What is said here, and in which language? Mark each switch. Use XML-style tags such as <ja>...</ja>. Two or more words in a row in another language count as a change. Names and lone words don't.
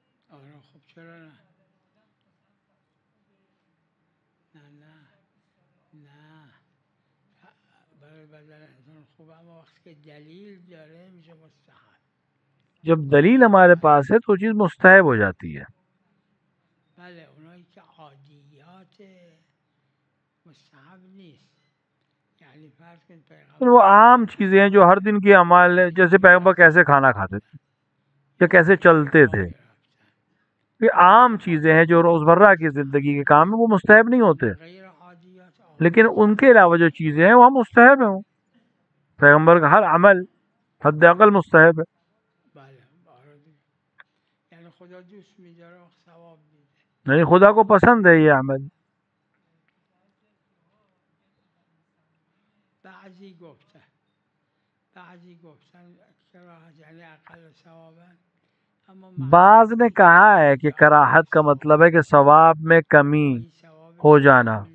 <fa>اور خوب چرا نا نا نا برای بدن انسان خوب، اما وقتی که دلیل داره میشه مستحب.</fa> <ur>جب دلیل ہمارے پاس ہے تو چیز مستحب ہو جاتی ہے.</ur> <fa>بله اونایی که عادیات مستحب نیست، یعنی فرض کنید پیغمبر</fa> <ur>وہ عام چیزیں ہیں جو ہر دن کی اعمال ہے، جیسے پیغمبر کیسے کھانا کھاتے تھے یا کیسے چلتے تھے، یہ عام چیزیں ہیں جو روزمرہ کی زندگی کے کام ہیں، وہ مستحب نہیں ہوتے.</ur> <fa>غیر عادیات</fa> <ur>لیکن ان کے علاوہ جو چیزیں ہیں وہ مستحب ہیں. پیغمبر کا ہر عمل حد اقل مستحب ہے.</ur> <fa>بله یعنی خدا دوست می‌داره و ثواب میده.</fa> <ur>یعنی خدا کو پسند ہے یہ عمل.</ur> <fa>بعضی گفتن کراهت یعنی اقل ثوابن، اما</fa> <ur>بعض نے کہا ہے کہ کراہت کا مطلب ہے کہ ثواب میں کمی ہو جانا.</ur>